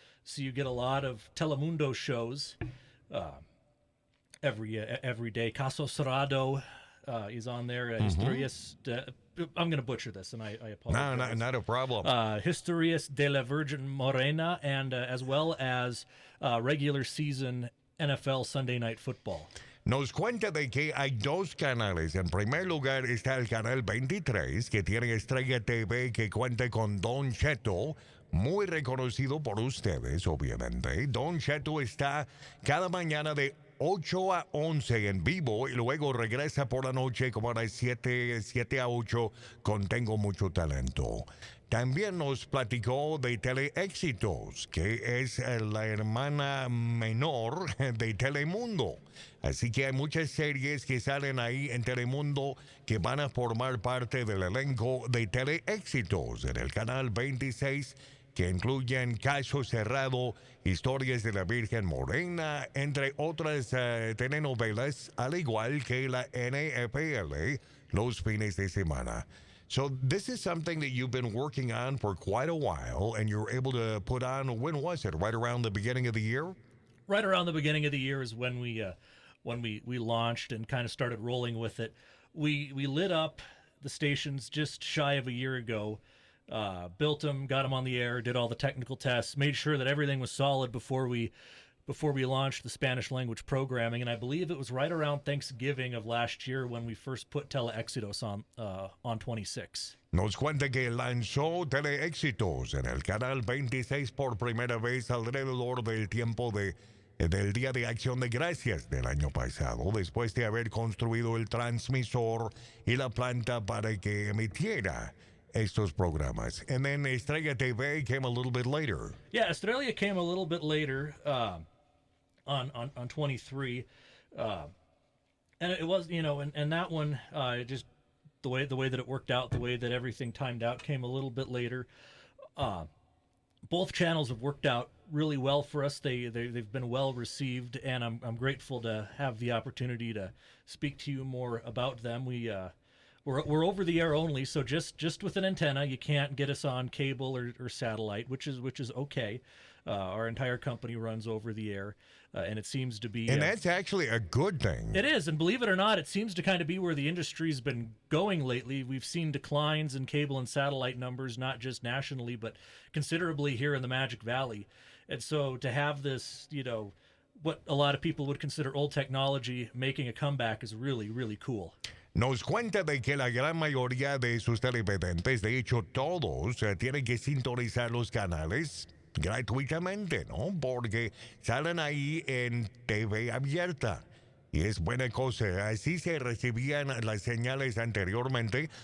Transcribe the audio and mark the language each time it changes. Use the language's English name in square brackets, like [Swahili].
[English] So you get a lot of Telemundo shows every day. Caso Cerrado is on there. Historias I'm going to butcher this, and I apologize. No, not a problem. Historias de la Virgen Morena, and as well as regular season NFL Sunday Night Football. [Spanish] Nos cuenta de que hay dos canales. En primer lugar está el canal 23, que tiene Estrella TV, que cuenta con Don Cheto, muy reconocido por ustedes, obviamente. Don Cheto está cada mañana de 8 a 11 en vivo y luego regresa por la noche como a las 7 a 8 con Tengo Mucho Talento. También nos platicó de Teleéxitos, que es la hermana menor de Telemundo. Así que hay muchas series que salen ahí en Telemundo que van a formar parte del elenco de Teleéxitos en el canal 26, que incluyen Caso Cerrado, Historias de la Virgen Morena, entre otras telenovelas, al igual que la NFL los fines de semana. [English] So this is something that you've been working on for quite a while, and you're able to put on, when was it, right around the beginning of the year? Right around the beginning of the year is when we launched and kind of started rolling with it. We lit up the stations just shy of a year ago, built them, got them on the air, did all the technical tests, made sure that everything was solid before we launched the Spanish language programming, and I believe it was right around Thanksgiving of last year when we first put Teleéxitos on 26. [Spanish] Nos cuenta que lanzó Teleéxitos en el canal 26 por primera vez alrededor del tiempo del Día de Acción de Gracias del año pasado, después de haber construido el transmisor y la planta para que emitiera estos programas. [English] And then Estrella TV came a little bit later. Yeah, Estrella came a little bit later on 23. And it was, and that one, just the way that it worked out, the way that everything timed out came a little bit later. Both channels have worked out really well for us. They've been well received, and I'm grateful to have the opportunity to speak to you more about them. We're over the air only, so just with an antenna, you can't get us on cable or satellite, which is okay. Our entire company runs over the air, and it seems to be... And that's actually a good thing. It is, and believe it or not, it seems to kind of be where the industry's been going lately. We've seen declines in cable and satellite numbers, not just nationally, but considerably here in the Magic Valley. And so to have this, what a lot of people would consider old technology making a comeback is really, really cool. [Spanish] Nos cuenta de que la gran mayoría de sus televidentes, de hecho todos, tienen que sintonizar los canales gratuitamente, ¿no? Porque salen ahí en TV abierta. Y es buena cosa. Así se recibían las señales anteriormente.